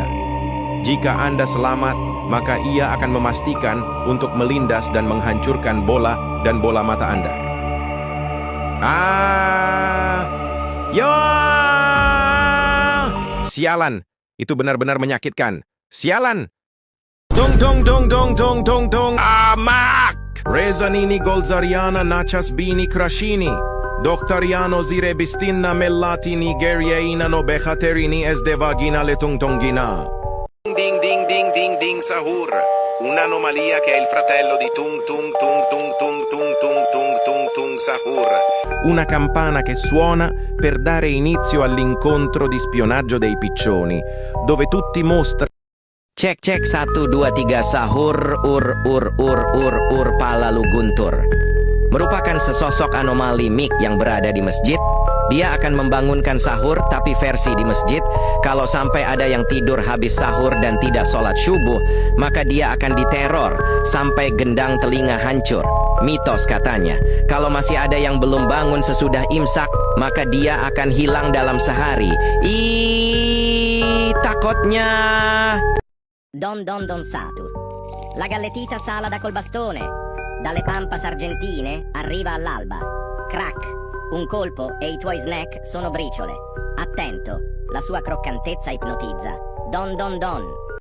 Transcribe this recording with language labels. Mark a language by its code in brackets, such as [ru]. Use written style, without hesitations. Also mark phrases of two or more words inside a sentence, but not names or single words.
[id] Jika Anda selamat, maka ia akan memastikan untuk melindas dan menghancurkan bola dan bola mata Anda. Sialan, itu benar-benar menyakitkan. Sialan. Amak! Rezanini Golzariana Nachasbini Krashini. Doktariano Zirebistinna Mellati Nigeriaina no Behaterini Esdevagina Letungtongina. Ding sahur. [it] Un'anomalia che è il fratello di tung sahur. Una campana che suona per dare inizio all'incontro di spionaggio dei piccioni, dove tutti mostrano. [id] Cek 1 2 3 sahur pala lu guntur. Merupakan sesosok anomali Mick yang berada di masjid. Dia akan membangunkan sahur tapi versi di masjid. Kalau sampai ada yang tidur habis sahur dan tidak sholat subuh, maka dia akan diteror sampai gendang telinga hancur. Mitos katanya, kalau masih ada yang belum bangun sesudah imsak, maka dia akan hilang dalam sehari. Takutnya. [es] Don Satur. La galletita salada [it] col bastone. Dalle pampas argentine arriva all'alba. Crack. Un colpo e i tuoi snack sono briciole. Attento, la sua croccantezza ipnotizza. Don.